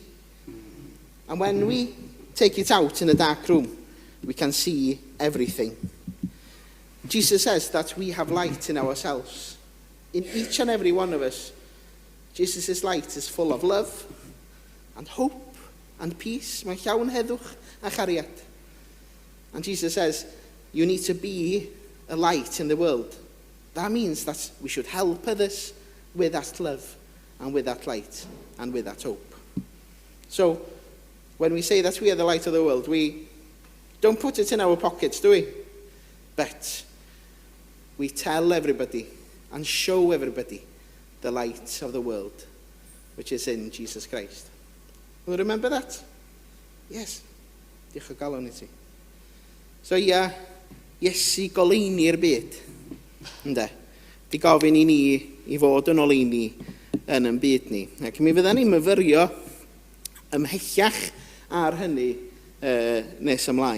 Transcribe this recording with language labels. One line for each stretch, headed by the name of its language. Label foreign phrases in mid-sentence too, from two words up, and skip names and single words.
English: And when we take it out in a dark room, we can see everything. Jesus says that we have light in ourselves. In each and every one of us, Jesus' light is full of love and hope and peace.
Welsh: Mae'n llawn heddwch a chariad.
English: And Jesus says, you need to be a light in the world. That means that we should help others with that love and with that light and with that hope. So, when we say that we are the light of the world, we don't put it in our pockets, do we? But we tell everybody and show everybody the light of the world, which is in Jesus Christ. Will you remember that? Yes.
Welsh: Diolch o galon I ti. So Iesu goleini'r byd. Ynde? Di gofyn I ni I fod yn oleini yn ein byd ni. Ac mi fyddan ni'n myfyrio ymhellach ar hynny nes ymlaen.